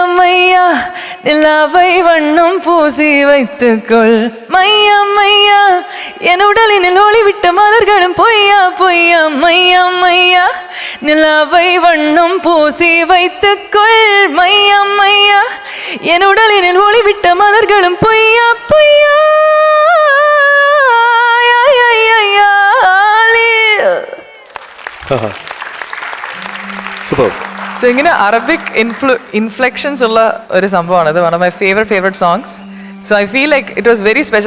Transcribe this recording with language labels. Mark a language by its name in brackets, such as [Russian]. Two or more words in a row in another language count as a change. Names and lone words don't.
[Tamil] மையா நிலாவை வண்ணம் பூசி வைத்துக்கொள், மையா மையா என் உடலினில் ஒளிவிட்ட மலர்களும் பொய்யா பொய்யா, மையா மையா நிலாவை வண்ணம் பூசி வைத்துக்கொள், மையா மையா என் உடலினில் ஒளிவிட்ட மலர்களும் பொய்யா பொய்யா. [Malayalam] സൂപ്പർ. സോ ഇങ്ങനെ [English] Arabic inflections [Malayalam] ഉള്ള ഒരു സംഭവമാണ് ഇത്. [English] One of my favourite songs. So I feel like it was very special.